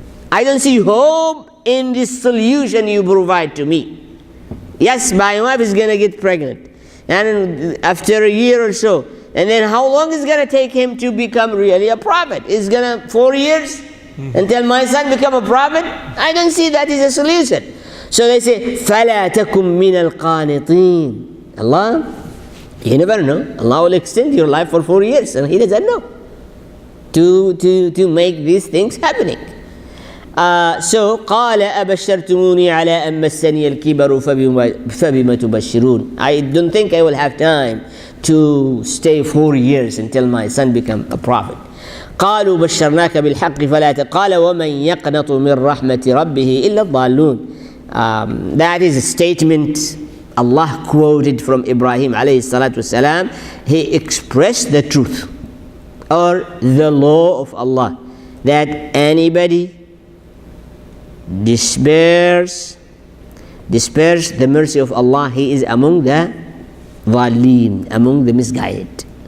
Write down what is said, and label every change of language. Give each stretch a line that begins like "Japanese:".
English: I don't see hope in this solution you provide to me. Yes, my wife is going to get pregnant. And after a year or so, and then how long is it going to take him to become really a prophet? It's going to 4 years until my son become a prophet? I don't see that is a solution. So they say,
Arabic: فَلَا تَكُن مِّنَ الْقَانِطِينَ.
English: Allah, you never know. Allah will extend your life for 4 years, and He doesn't know to make these things happening. So
Arabic: قال أبشرتموني على أن مسني الكبر فبما تبشرون.
English: I don't think I will have time to stay 4 years until my son become a prophet.
Arabic: قالوا بشرناك بالحق فلا قال ومن يقنط من رحمة ربه إلا الضالون.
English: That is a statement Allah quoted from Ibrahim alayhi salatu wasalam. He expressed the truth or the law of Allah, that anybody despairs the mercy of Allah, he is among the dhaleen, among the misguided.